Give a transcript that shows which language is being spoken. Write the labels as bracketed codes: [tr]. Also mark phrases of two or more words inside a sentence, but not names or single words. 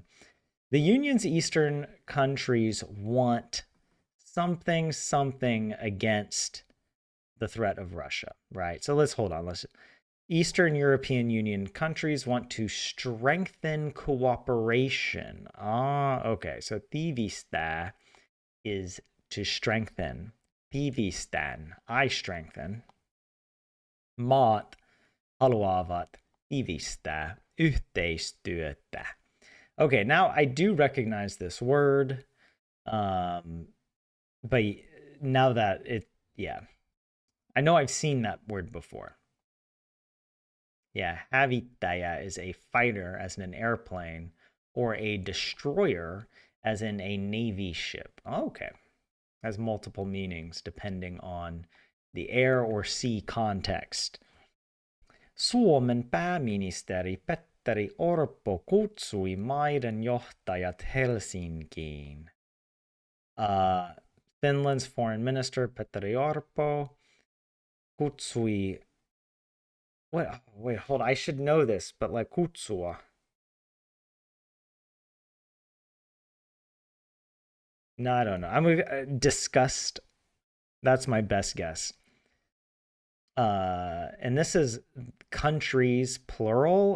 [en] The Union's Eastern countries want something against the threat of Russia, right? So let's hold on. Eastern European Union countries want to strengthen cooperation. Okay. So tiivistää is to strengthen. Tiivistän, I strengthen. [fi] Maat haluavat tiivistää yhteistyötä. [en] Okay, now I do recognize this word, but now that I know I've seen that word before. Yeah, hävittäjä is a fighter as in an airplane, or a destroyer as in a Navy ship. Okay, has multiple meanings depending on the air or sea context. [fi] Suomen pääministeri Petteri Orpo kutsui maiden johtajat Helsinkiin. [en] Finland's foreign minister Petteri Orpo kutsui What? Oh, wait, hold on. I should know this, but like kutsua. No, I don't know. I'm disgust. That's my best guess. And this is countries plural.